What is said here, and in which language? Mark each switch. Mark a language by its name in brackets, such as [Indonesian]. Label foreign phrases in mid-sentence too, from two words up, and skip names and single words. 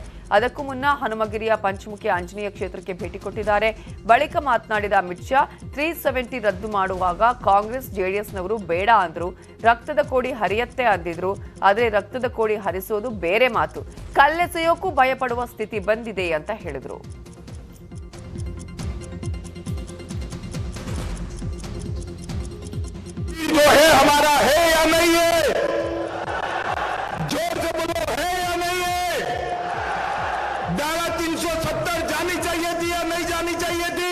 [Kannada] ಅದಕ್ಕೂ ಮುನ್ನ ಹನುಮಗಿರಿಯ ಪಂಚಮುಖಿ ಆಂಜನೇಯ ಕ್ಷೇತ್ರಕ್ಕೆ ಭೇಟಿ ಕೊಟ್ಟಿದ್ದಾರೆ. ಬಳಿಕ ಮಾತನಾಡಿದ ಅಮಿತ್ ಶಾ, 370 ರದ್ದು ಮಾಡುವಾಗ ಕಾಂಗ್ರೆಸ್ JDSನವರು ಬೇಡ ಅಂದ್ರು. ರಕ್ತದ ಕೋಡಿ ಹರಿಯತ್ತೆ ಅಂದಿದ್ರು. ಆದರೆ ರಕ್ತದ ಕೋಡಿ ಹರಿಸೋದು ಬೇರೆ ಮಾತು. ಕಲ್ಲೆಸೆಯೋಕ್ಕೂ ಭಯಪಡುವ ಸ್ಥಿತಿ ಬಂದಿದೆ ಅಂತ ಹೇಳಿದ್ರು. [Hindi] हमारा है या नहीं है? जोर से बोलो, है या नहीं है? धारा 370 जानी चाहिए थी या नहीं जानी चाहिए थी?